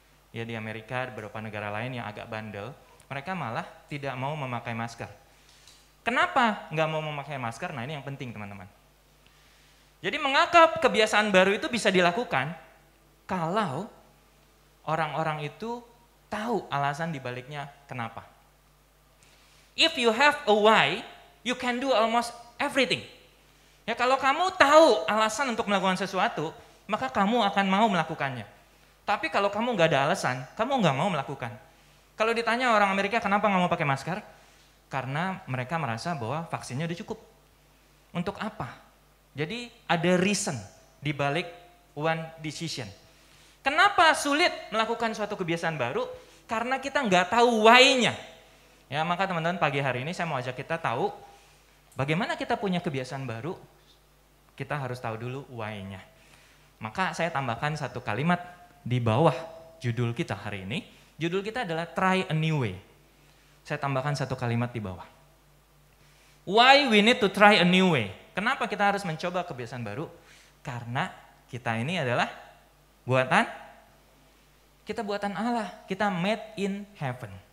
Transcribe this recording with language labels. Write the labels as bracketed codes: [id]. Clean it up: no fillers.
[id] Ya di Amerika, beberapa negara lain yang agak bandel, mereka malah tidak mau memakai masker. Kenapa nggak mau memakai masker? Nah ini yang penting teman-teman. Jadi mengapa kebiasaan baru itu bisa dilakukan kalau orang-orang itu tahu alasan dibaliknya kenapa. [en] If you have a why, you can do almost everything. [id] Ya kalau kamu tahu alasan untuk melakukan sesuatu, maka kamu akan mau melakukannya. Tapi kalau kamu nggak ada alasan, kamu nggak mau melakukan. Kalau ditanya orang Amerika kenapa nggak mau pakai masker? Karena mereka merasa bahwa vaksinnya udah cukup. Untuk apa? Jadi ada reason dibalik [en] one decision. [id] Kenapa sulit melakukan suatu kebiasaan baru? Karena kita nggak tahu why-nya. Ya, maka teman-teman pagi hari ini saya mau ajak kita tahu bagaimana kita punya kebiasaan baru. Kita harus tahu dulu why-nya. Maka saya tambahkan satu kalimat di bawah judul kita hari ini. Judul kita adalah [en] try a new way. [id] Saya tambahkan satu kalimat di bawah. [en] Why we need to try a new way? [id] Kenapa kita harus mencoba kebiasaan baru? Karena kita ini adalah kita buatan Allah, kita [en] made in heaven.